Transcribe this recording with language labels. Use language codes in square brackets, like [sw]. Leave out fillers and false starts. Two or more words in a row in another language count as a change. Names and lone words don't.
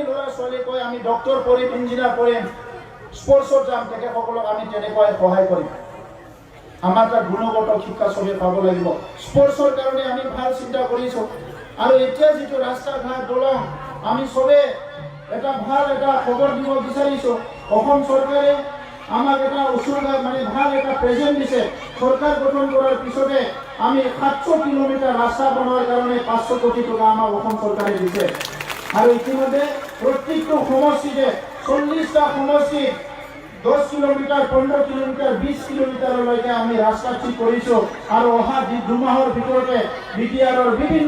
[as] ল'ৰা ছোৱালী কয় আমি ডক্টৰ পঢ়িম ইঞ্জিনিয়াৰ পঢ়িম স্পৰ্টছত যাম তেখেতসকলক আমি তেনেকৈ সহায় কৰিম আমাৰ তাত গুণগত শিক্ষা চবে পাব লাগিব স্পৰ্টছৰ কাৰণে আমি ভাল চিন্তা কৰিছো আৰু এতিয়া যেটো ৰাস্তা ঘাট দলং আমি সবে এটা ভাল এটা খবৰ দিব বিচাৰিছো অসম চৰকাৰে আমাক এটা উসুলগা মানে ভাল এটা প্ৰেজেন্ট দিছে সরকার গঠন করার পিছনে আমি 700 কিলোমিটার রাস্তা বনোৱাৰ কাৰণে 500 কোটি টাকা আমাৰ অসম চৰকাৰে দিছে আৰু ইতিমধ্যে প্ৰত্যেকটো সমষ্টিতে 40টা সমষ্টি 10 কিলোমিটার 15 কিলোমিটার 20 কিলোমিটাৰলৈকে আমি ৰাস্তা ঠিক কৰিছো আৰু অহা 2 মাহৰ ভিতৰতে বিটিআৰৰ বিভিন্ন